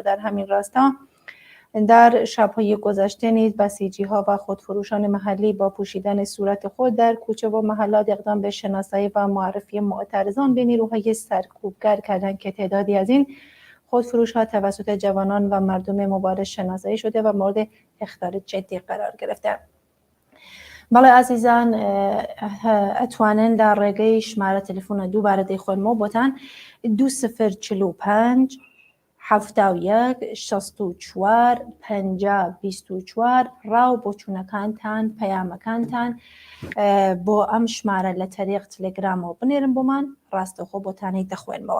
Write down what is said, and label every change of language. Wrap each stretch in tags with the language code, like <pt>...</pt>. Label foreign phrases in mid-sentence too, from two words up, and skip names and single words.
<fa>در همین راستا در شب‌های گذشته نیز بسیجی‌ها و خودفروشان محلی با پوشیدن صورت خود در کوچه و محلات اقدام به شناسایی و معرفی معترضان به نیروهای سرکوبگر کردند که تعدادی از این خودفروش‌ها توسط جوانان و مردم مبارز شناسایی شده و مورد اخطار جدی قرار گرفتند.</fa> <ckb>بەڵێ عزیزان ئەتوانن لە ڕێگەی ژمارە تەلەفۆنە دووبارە دەیخۆنمەوە بۆتان 2045 71 64 50 24 ڕاو بۆ چوونەکانتان پەیامەکانتان بۆ ئەم ژمارە لە تەریق تەلێگرامەوە بنێرن بۆمان ڕاستەوخۆ بۆتانەی دەخوێنمەوە.</ckb>